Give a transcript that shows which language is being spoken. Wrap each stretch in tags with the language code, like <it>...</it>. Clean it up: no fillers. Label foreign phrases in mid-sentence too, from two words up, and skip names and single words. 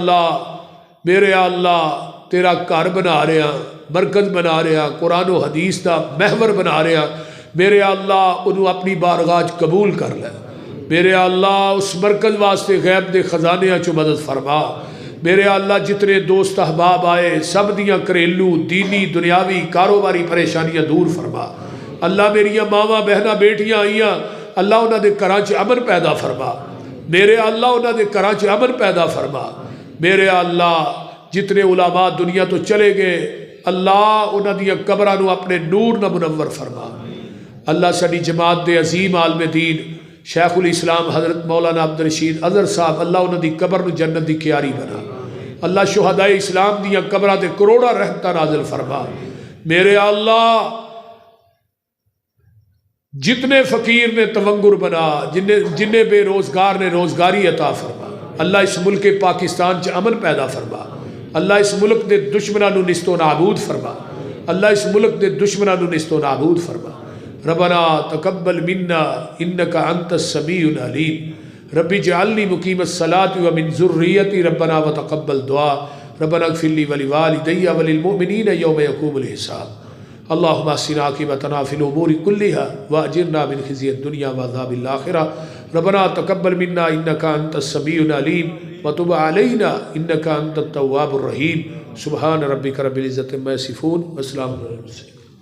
<pa>اللہ تیرا گھر بنا رہا مرکز بنا رہا قرآن و حدیث دا محور بنا رہا میرے اللہ انہوں اپنی بارگاہ قبول کر لے میرے اللہ اس مرکز واسطے غیب دے خزانے چو مدد فرما میرے اللہ جتنے دوست احباب آئے سب دیاں کریلو دینی دنیاوی کاروباری پریشانیاں دور فرما اللہ میریاں ماما بہنا بیٹیاں آئیاں اللہ انہاں دے گھراں چ امن پیدا فرما میرے اللہ انہاں دے گھراں چ امن پیدا فرما میرے اللہ جتنے علماء دنیا تو چلے گئے اللہ انہاں دیاں قبراں نو اپنے نور نہ منور فرما اللہ ساڈی جماعت دے عظیم عالم دین شیخ الاسلام حضرت مولانا عبد الرشید اظہر صاحب اللہ انہوں دی قبر نو جنت دی کیاری بنا اللہ شہداء اسلام دیاں قبرہ تے کروڑا رحمتہ نازل فرما میرے اللہ جتنے فقیر نے تونگر بنا جننے بے روزگار نے روزگاری عطا فرما اللہ اس ملک پاکستان چ امن پیدا فرما اللہ اس ملک دے دشمنوں نو نست و نابود فرما اللہ اس ملک دے دشمنوں نو نست و نابود فرما</pa> <ar>ربنا تقبل منا انک انت السمیع العلیم ربی اجعلنی مقیم الصلاۃ ومن ذریتی ربنا وتقبل دعا ربنا اغفر لی ولوالدی وللمؤمنین یوم یقوم الحساب اللہم احسن عاقبتنا فی الامور کلها واجرنا من خزی الدنیا وعذاب الآخرہ ربنا تقبل منا انک انت السمیع العلیم وتب علینا انک انت التواب الرحیم سبحان ربک رب العزت عما یصفون والسلام علی المرسلین</ar>